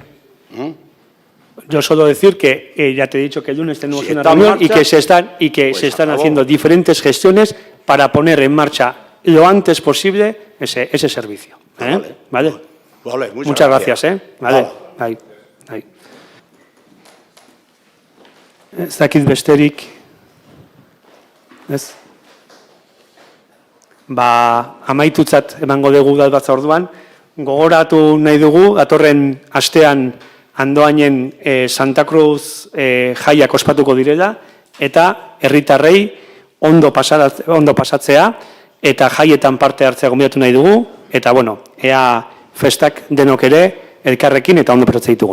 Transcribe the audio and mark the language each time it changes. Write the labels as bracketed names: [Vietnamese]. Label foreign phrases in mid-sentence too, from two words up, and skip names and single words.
[Spanish] Yo solo decir que ya te he dicho que el lunes tenemos Si una está en reunión marcha, y que pues se están acabó. haciendo diferentes gestiones para poner en marcha lo antes posible ese servicio. ¿Vale? Vale, Muchas gracias. Vale. Ahí. [Basque] Ez dakit besterik. Ez? Amaitutzat emango dugu udalbatza orduan. Gogoratu nahi dugu, datorren astean Andoainen Santa Cruz jaiak ospatuko direla, eta herritarrei ondo pasatzea, eta jaietan parte hartzea gonbidatu nahi dugu, eta ea festak denok ere elkarrekin eta ondo pasatzea ditugun.